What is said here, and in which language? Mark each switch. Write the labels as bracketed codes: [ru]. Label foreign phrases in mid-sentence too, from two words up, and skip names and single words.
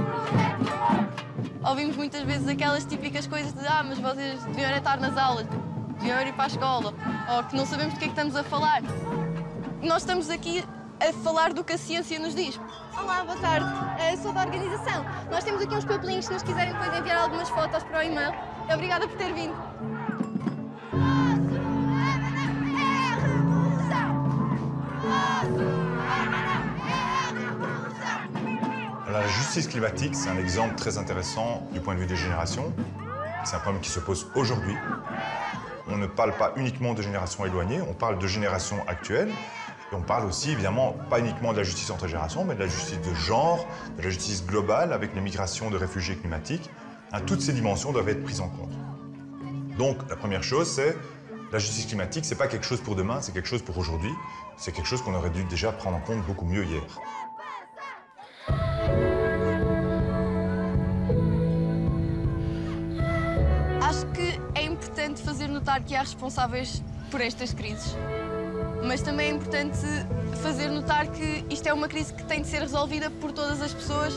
[pt] Ouvimos muitas vezes aquelas típicas coisas de mas vocês deviam estar nas aulas. dinheiro ir para a escola, ou que não sabemos do que é que estamos a falar. Nós estamos aqui a falar do que a ciência nos diz. Olá, boa tarde. Sou da organização. Nós temos aqui uns papelinhos se nos quiserem depois enviar algumas fotos para o e-mail. Obrigada por ter vindo. [fr] La justice climatique, c'est un exemple très intéressant du point de vue des générations. C'est un problème qui se pose aujourd'hui. On ne parle pas uniquement de générations éloignées, on parle de générations actuelles. Et on parle aussi, évidemment, pas uniquement de la justice entre générations, mais de la justice de genre, de la justice globale avec les migrations de réfugiés climatiques. Toutes ces dimensions doivent être prises en compte. Donc, la première chose, c'est la justice climatique, c'est pas quelque chose pour demain, c'est quelque chose pour aujourd'hui. C'est quelque chose qu'on aurait dû déjà prendre en compte beaucoup mieux hier. [pt] Acho que é importante fazer notar que há responsáveis por estas crises. Mas também é importante fazer notar que isto é uma crise que tem de ser resolvida por todas as pessoas.